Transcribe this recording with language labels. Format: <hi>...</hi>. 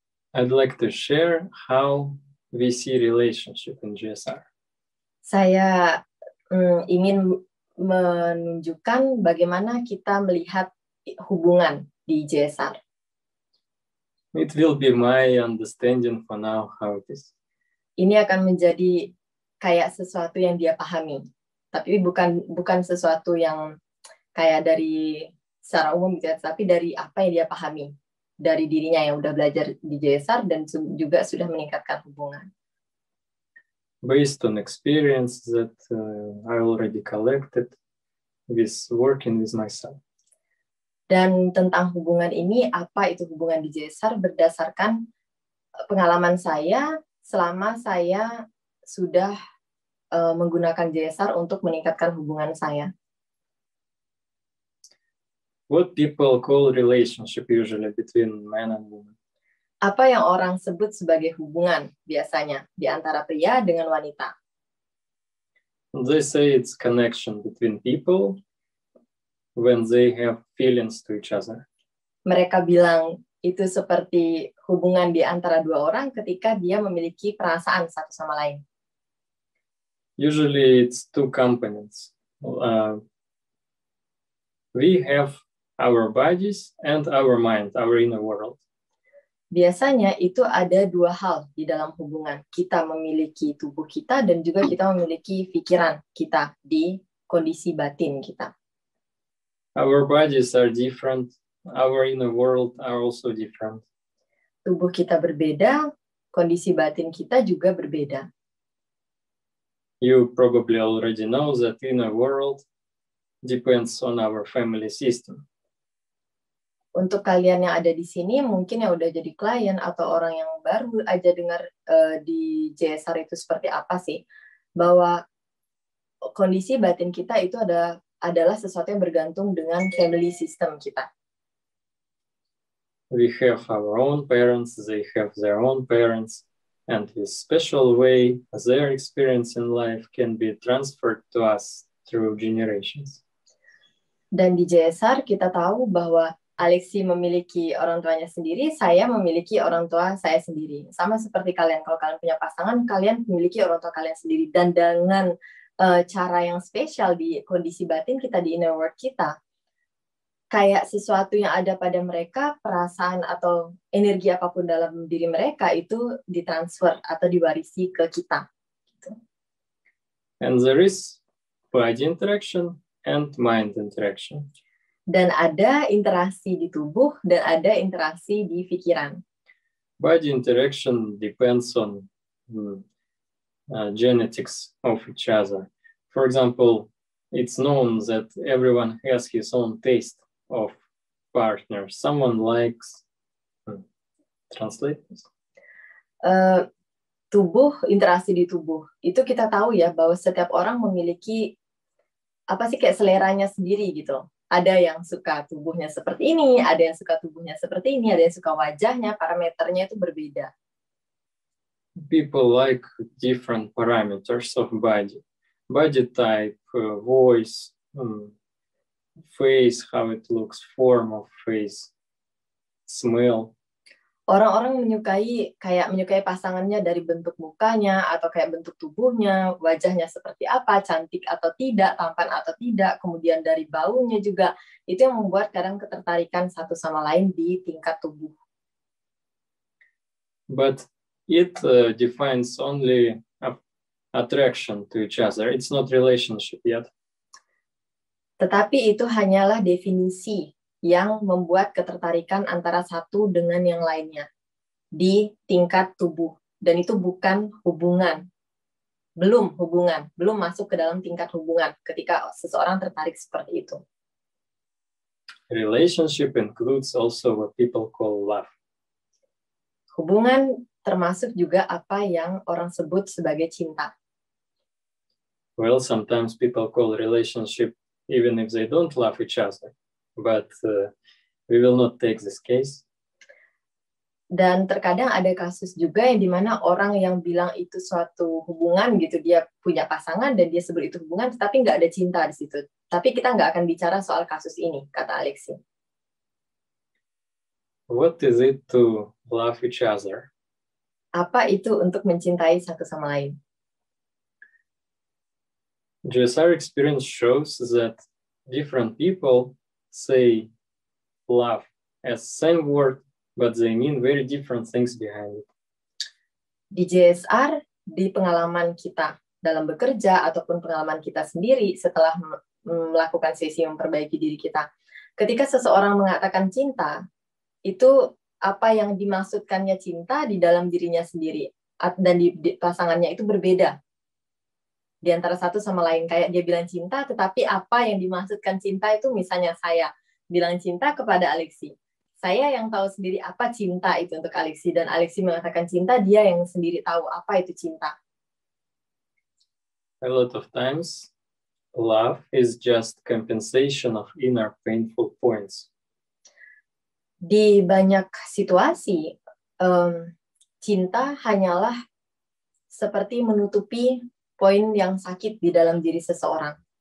<en>I'd like to share how we see relationship in JSR.</en> <id>Saya ingin menunjukkan bagaimana kita melihat hubungan di JSR.</id> <en>It will be my understanding for now how it is.</en> <id>Ini akan menjadi kayak sesuatu yang dia pahami, tapi bukan sesuatu yang kayak dari secara umum gitu, tapi dari apa yang dia pahami dari dirinya yang udah belajar di JSR dan juga sudah meningkatkan hubungan.</id> <en>Based on experience that I already collected with working with myself.</en> <id>Dan tentang hubungan ini, apa itu hubungan di JSR berdasarkan pengalaman saya selama saya sudah menggunakan JSR untuk meningkatkan hubungan saya.</id> <en>What people call relationship usually between man and woman?</en> <id>Apa yang orang sebut sebagai hubungan biasanya di antara pria dengan wanita?</id> <en>They say it's connection between people when they have feelings to each other.</en> <id>Mereka bilang itu seperti hubungan di antara dua orang ketika dia memiliki perasaan satu sama lain.</id> <en>Usually it's two components. We have our bodies and our mind, our inner world.</en> <id>Biasanya itu ada dua hal di dalam hubungan. Kita memiliki tubuh kita dan juga kita memiliki pikiran kita di kondisi batin kita.</id> <en>Our bodies are different. Our inner world are also different.</en> <id>Tubuh kita berbeda, kondisi batin kita juga berbeda.</id> <en>You probably already know that inner world depends on our family system.</en> <id>Untuk kalian yang ada di sini, mungkin yang udah jadi klien atau orang yang baru aja dengar di JSR itu seperti apa sih, bahwa kondisi batin kita itu adalah sesuatu yang bergantung dengan</id> <en>family system</en> <id>kita.</id> <en>We have our own parents, they have their own parents, and this special way their experience in life can be transferred to us through generations.</en> <id>Dan di JSR kita tahu bahwa Alexi memiliki orang tuanya sendiri, saya memiliki orang tua saya sendiri. Sama seperti kalian, kalau kalian punya pasangan, kalian memiliki orang tua kalian sendiri. Dan dengan cara yang spesial di kondisi batin kita, di</id> <en>inner world</en> <id>kita, kayak sesuatu yang ada pada mereka, perasaan atau energi apapun dalam diri mereka, itu ditransfer atau diwarisi ke kita. Gitu.</id> <en>And there is body interaction and mind interaction.</en> <id>Dan ada interaksi di tubuh dan ada interaksi di pikiran.</id> <en>Body interaction depends on genetics of each other. For example, it's known that everyone has his own taste of partner. Someone likes translate this.</en> <id>Tubuh, interaksi di tubuh. Itu kita tahu ya bahwa setiap orang memiliki kayak seleranya sendiri gitu. Ada yang suka tubuhnya seperti ini, ada yang suka tubuhnya seperti ini, ada yang suka wajahnya, parameternya itu berbeda.</id> <en>People like different parameters of body. Body type, voice, face, how it looks, form of face, smell.</en> <id>Orang-orang menyukai pasangannya dari bentuk mukanya atau kayak bentuk tubuhnya, wajahnya seperti apa, cantik atau tidak, tampan atau tidak, kemudian dari baunya juga. Itu yang membuat kadang ketertarikan satu sama lain di tingkat tubuh.</id> <en>But it defines only attraction to each other. It's not relationship yet.</en> <id>Tetapi itu hanyalah definisi yang membuat ketertarikan antara satu dengan yang lainnya di tingkat tubuh. Dan itu bukan hubungan. Belum masuk ke dalam tingkat hubungan ketika seseorang tertarik seperti itu.</id> <en>Relationship includes also what people call love.</en> <id>Hubungan termasuk juga apa yang orang sebut sebagai cinta.</id> <en>Well, sometimes people call relationship even if they don't love each other. But we will not take this case.</en> <id>Dan terkadang ada kasus juga yang dimana orang yang bilang itu suatu hubungan gitu, dia punya pasangan dan dia sebut itu hubungan, tetapi nggak ada cinta di situ. Tapi kita nggak akan bicara soal kasus ini, kata Alexi.</id> <en>What is it to love each other?</en> <id>Apa itu untuk mencintai satu sama lain?</id> <en>JSR experience shows that different people say love as same word, but they mean very different things behind it.</en> <id>Di JSR, di pengalaman kita dalam bekerja ataupun pengalaman kita sendiri setelah melakukan sesi memperbaiki diri kita, ketika seseorang mengatakan cinta, itu apa yang dimaksudkannya cinta di dalam dirinya sendiri dan di pasangannya itu berbeda. Di antara satu sama lain, kayak dia bilang cinta, tetapi apa yang dimaksudkan cinta itu, misalnya saya bilang cinta kepada Alexi. Saya yang tahu sendiri apa cinta itu untuk Alexi, dan Alexi mengatakan cinta, dia yang sendiri tahu apa itu cinta.</id> <en>A lot of times, love is just compensation of inner painful points.</en> <id>Di banyak situasi, cinta hanyalah seperti menutupi poin yang sakit di dalam diri seseorang.</id>